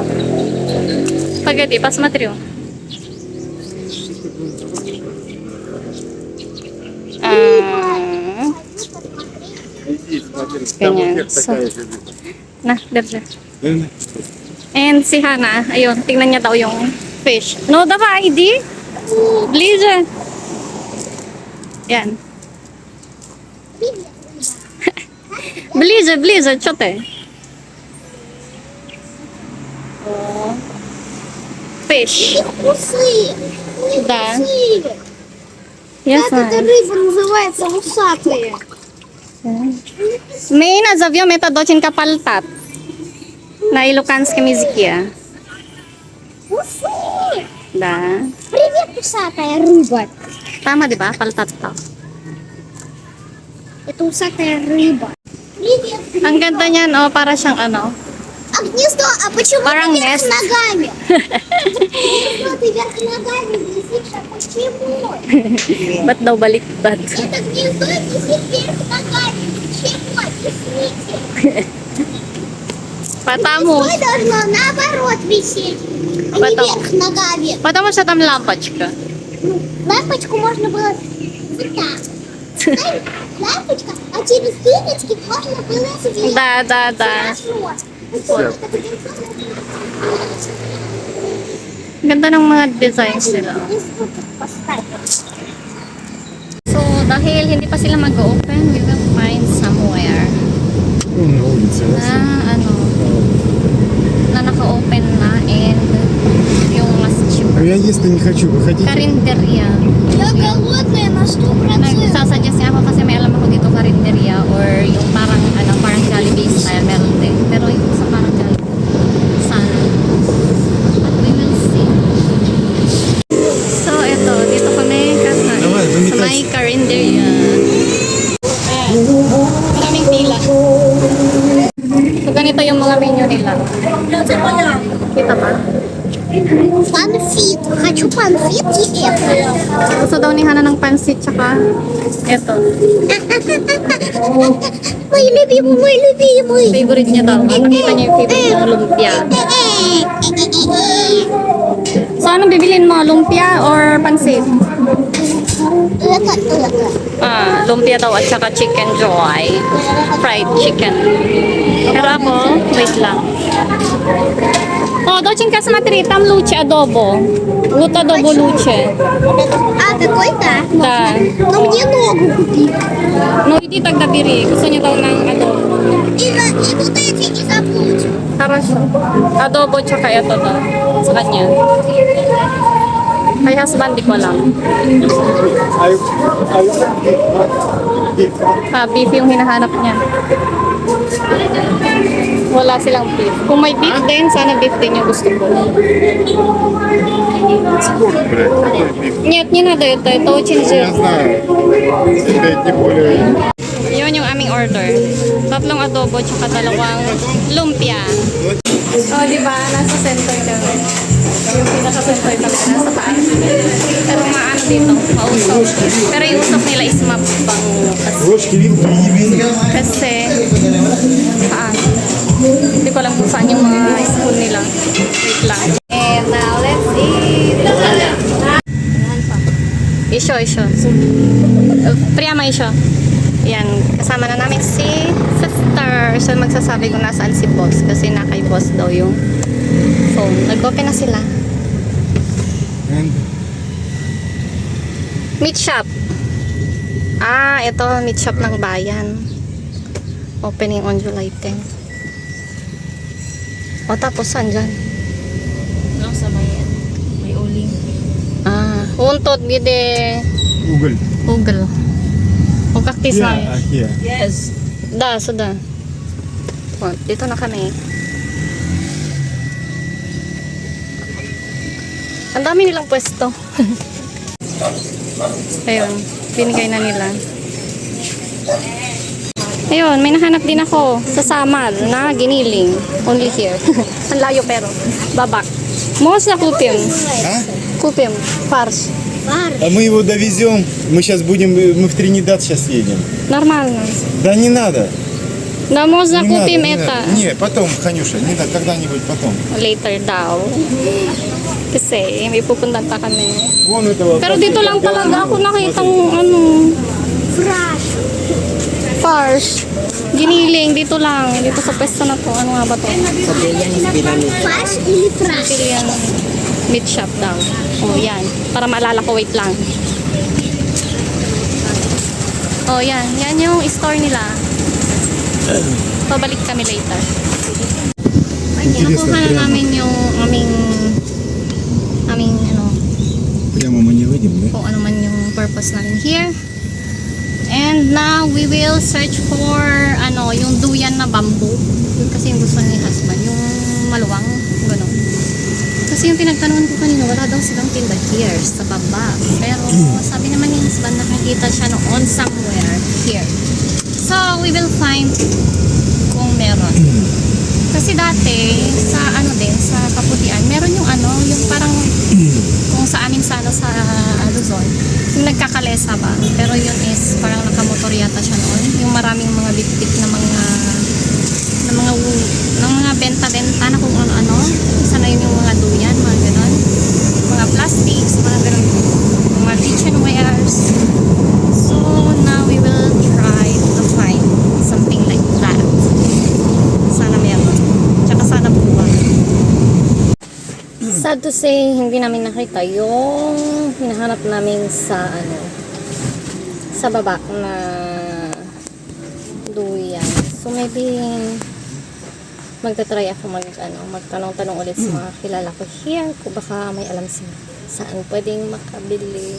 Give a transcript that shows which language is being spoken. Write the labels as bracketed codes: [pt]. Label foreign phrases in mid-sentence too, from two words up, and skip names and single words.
[ru] Spaghetti, посмотрю. Ganyan. [tl] So, na, dito. And si Hana, ayun, tingnan niya daw yung fish. [en] No, [ru] давай, иди. Ближе. Yan. Ближе, что ты? О. Fish. Усы. Да. Усы. Я Как эта знаю. рыба называется? Усатые. May nazовем это доченька пальтат. На илуканском языке. Усы. Да. Привет, усатая рыба. [tl] Tama, di ba? Paltat to. [ru] Это усатая рыба. Привет. [tl] Ang ganda niyan, oh, para siyang ano. [ru] А гнездо, а почему Парам ты вверх нест. ногами? Гнездо ты вверх ногами висишь, а почему? [tl] Ba't daw baliktad? [ru] Это гнездо висит вверх ногами. Почему? Объясните. Потому, Гнездо должно наоборот висеть, а не Потом. вверх ногами. [uk] потому що там лампочка. [ru] Ну, лампочку можно было вот так. Ставить лампочка, а через дырочки можно было светить. Да, да, да. Хорошо. [tl] Ganda ng mga designs nila. So, dahil hindi pa sila mag-open, [en] we will find somewhere [ru] Вон на улице. [tl] na ano, na naka-open na and yung mas cheap. [ru] А я есть не хочу, вы хотите? [tl] Karinderya. [ru] Я голодная на 100%. [tl] Nagsasuggest nga ako kasi may alam ako dito karinderya or yung parang ano, parang Jollibee style meron din. Pero yung sa parang Jollibee, sana. [en] But we will see. So, [tl] ito. Dito kami kakain. [ru] Давай, [tl] Sa [uk] замикай. [tl] may karinderya. Ayan. Maraming pila. So, ganito yung mga menu nila. Kita ba? [ru] Панфит. Хочу панфит и это. [tl] Gusto daw ni Hana ng pansit tsaka ito. [ru] Мой любимый, мой любимый. [tl] Favorite niya daw. Nakita niya yung favorite niyang lumpia. So, anong bibilin mo? Lumpia or pansit? [ru] Это. [tl] Lumpia daw at saka chicken joy. [en] Fried chicken. [tl] Pero ako, wait lang. [ru] Oh, доченька, смотри, там лучше адобо. Вот адобо лучше. А, такой-то? Да. Но мне ногу купи. [tl] No, hindi [ru] тогда бери. [tl] Gusto niya daw ng adobo. [ru] И вот эти не забудь. Хорошо. [tl] Adobo tsaka ito daw. Sa kanya. Kay husband, di ko alam. Beef yung hinahanap niya. Wala silang beef. Kung may beef din, sana beef din yung gusto ko. [ru] Спорт, блядь, какой биф? Нет, не надо это очень Я жирно. знаю. Это тем более... [tl] Yun yung aming order. 3 adobo tsaka 2 lumpia. Oh, di ba? Nasa center kami. Yung pinaka-center kami nasa taas. Pero maano dito, mausok. Pero yung usok nila is mapang [ru] Ложки, вилки, [tl] kasi saan? Hindi ko alam kung saan yung mga spoon nila. Wait lang. [en] And now, let's eat! Isyo. Priyama isyo. [tl] Yan, kasama na namin si sister. So, magsasabi kung nasaan si boss. Kasi nakay boss daw yung phone. Nag-open na sila. Meat shop. Ito, meat shop ng bayan. [en] Opening on July 10. [tl] O, tapos saan dyan? Sa may uling. Untot, gide. [ru] уголь. Google. [tl] O, kaktis na. [en] Here. Yes. [tl] Suda. O, dito na kami. Ang dami nilang pwesto. Ayun, binigay na nila. Ayun, may nahanap din ako sa Samar na giniling. [en] Only here. [tl] Ang layo pero. Babak. [ru] Можно купим? А? Купим. Фарш. А мы его довезем. Мы сейчас будем, мы в Тринидад сейчас едем. Нормально. Да не надо. Да, можно Не купим надо, не это. надо. Не, потом, Ханюша, не надо, когда-нибудь потом. [tl] Later daw. Kasi may pupuntan pa kami. [ru] Вон этого. [tl] Pero dito lang talaga ako nakitang farsh. Giniling, dito lang. Dito sa pwesto na to. Ano nga ba to? [ru] Фарш или фраш? [tl] Korean meat shop daw. Oh, yan. Para maalala ko, wait lang. Oh, yan. Yan yung store nila. Pabalik kami later. Nakuha na namin yung aming [ru] Прямо мы не выйдем, да? [tl] kung ano man yung purpose namin here. [en] And now we will search for [tl] yung duyan na [en] bamboo. [tl] Yun kasi yung gusto ni husband, yung maluwang, gano'n. Kasi yung pinagtanungan ko kanina, wala daw silang tinda here sa baba. Pero sabi naman ni husband, nakakita siya noon somewhere here. [en] So we will find [tl] kung meron. Kasi dati sa sa Kaputian, meron yung yung parang kung sa amin sa Luzon, yung nagkakalesa ba. Pero yun is parang nakamotor yata siya noon. Yung maraming mga bit-bit na mga benta-benta na kung ano-ano. Isa na yun yung mga duyan, mga ganon. Mga plastics, mga ganon. Mga kitchenwares. [en] So now we will try to find something like that. [tl] Sana meron. Tsaka sana buwan. [en] Sad to say, [tl] hindi namin nakita yung hinahanap namin sa sa baba na duyan. So maybe magta-try ako magtanong-tanong ulit sa mga kilala ko here kung baka may alam sila saan pwedeng makabili.